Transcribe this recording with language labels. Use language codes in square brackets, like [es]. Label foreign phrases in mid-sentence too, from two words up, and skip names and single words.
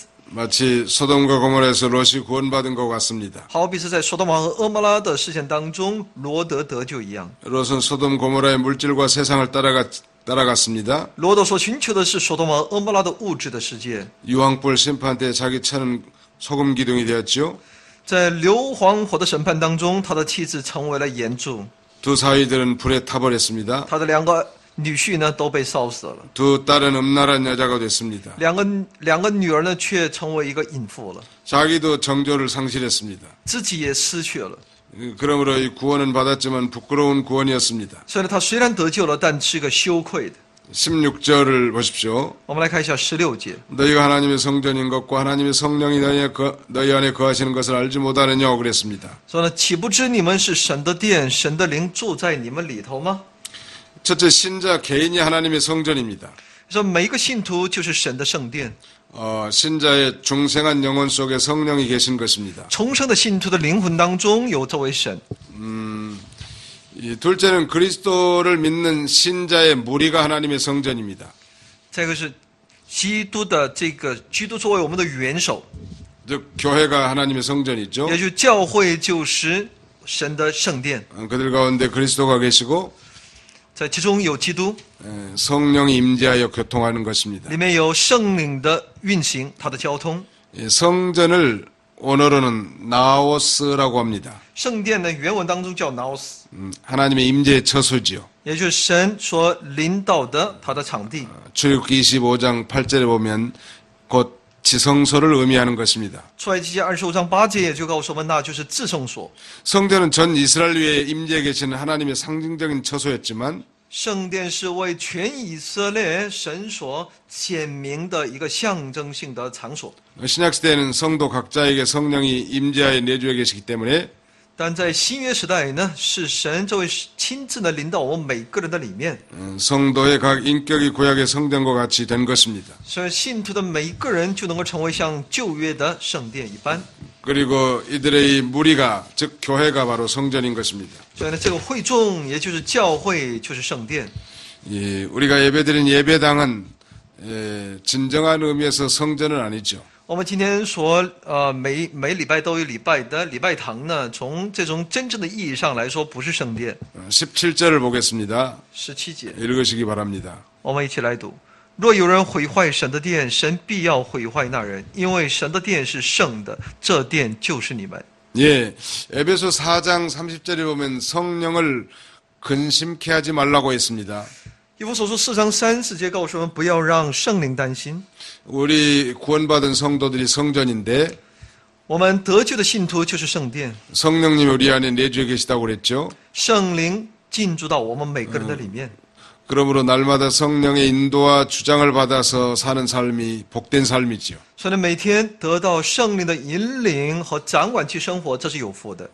[ko] 마치 소돔과 고모라에서 롯이 구원받은 것 같습니다. [zh] 好比是在索多玛和俄摩拉的事件当中，罗德得救一样。 [ko] 롯은 소돔 고모라의 물질과 세상을 따라갔습니다. [zh] 罗德所寻求的是索多玛和俄摩拉的物质的世界。 [ko] 유황불 심판 때 자기 차는 소금 기둥이 되었죠. [zh] 在硫磺火的审判当中，他的妻子成为了岩柱， [ko] 두 사위들은 불에 타버렸습니다. [zh] 他的2个女婿呢都被烧死了， [ko] 두 딸은 음란한 여자가 됐습니다. [zh] 两个女儿呢却成为一个淫妇了， [ko] 자기도 정조를 상실했습니다. [zh] 自己也失去了。 [ko] 그러므로 이 구원은 받았지만 부끄러운 구원이었습니다. [zh] 所以呢，他虽然得救了，但是个羞愧的。 [ko] 16절을 보십시오. [zh] 我们来看一下16节。 [ko] 너희가 하나님의 성전인 것과 하나님의 성령이 너희 안에 거하시는 것을 알지 못하느냐고 그랬습니다. [zh] 说呢，岂不知你们是神的殿，神的灵住在你们里头吗？ [ko] 첫째 신자 개인이 하나님의 성전입니다. [zh] 说每一个信徒就是神的圣殿， [ko] 신자의 중생한 영혼 속에 성령이 계신 것입니다. [zh] 重生的信徒的灵魂当中有这位神。 [ko] 이 둘째는 그리스도를 믿는 신자의 무리가 하나님의 성전입니다. [zh] 再一个是基督的这个基督作为我们的元首， [ko] 즉 교회가 하나님의 성전이죠. [zh] 也就是教会就是神的圣殿， [ko] 그들 가운데 그리스도가 계시고 [zh] 在其中有基督， [ko] 성령이 임재하여 교통하는 것입니다. [zh] 里面有圣灵的运行，他的交通。 [ko] 성전을 원어로는 나오스라고 합니다. [zh] 圣殿呢，原文当中叫 naos， [ko] 하나님의 임재의 처소지요. [zh] 也就是神所领导的他的场地。 [ko] 출애굽기 25장 8절에 보면 곧 지성소를 의미하는 것입니다. [zh] 出埃及记25章8节也就告诉我们，那就是至圣所。 [ko] 성전은 전 이스라엘 위에 임재해 계시는 하나님의 상징적인 처소였지만 [zh] 圣殿是为全以色列神所显明的一个象征性的场所。 [ko] 신약시대에는 성도 각자에게 성령이 임재하여 내주해 계시기 때문에 [zh] 但在新约时代呢，是神这位亲自的临到我们每个人的里面， [ko] 성도의 각 인격이 구약의 성전과 같이 된 것입니다. [zh] 所以信徒的每一个人就能够成为像旧约的圣殿一般。 [ko] 그리고 이들의 무리가 즉 교회가 바로 성전인 것입니다. [zh] 所以呢，这个会众也就是教会，就是圣殿。 [ko] 우리가 예배드린 예배당은 진정한 의미에서 성전은 아니죠. [zh] 我们今天每礼拜都有礼拜的礼拜堂呢，从这种真正的意义上来说，不是圣殿。 [ko] 17절을 보겠습니다. [zh] 17节， [ko] 읽으시기 바랍니다. [zh] 我们一起来读：若有人毁坏神的殿，神必要毁坏那人，因为神的殿是圣的，这殿就是你们。 [ko] 예, 에베소 4장 30절에 보면 성령을 근심케 하지 말라고 했습니다. [zh] 以弗所书4章30节告诉我们，不要让圣灵担心。 [ko] 우리 구원받은 성도들이 성전인데 [zh] 我们得救的信徒就是圣殿， [ko] 성령님이 우리 안에 내주에 계시다고 그랬죠. [zh] 圣灵进驻到我们每个人的里面。 [ko] 그러므로 날마다 성령의 인도와 주장을 받아서 사는 삶이 복된 삶이지요. [zh] 所以呢，每天得到圣灵的引领和掌管去生活，这是有福的。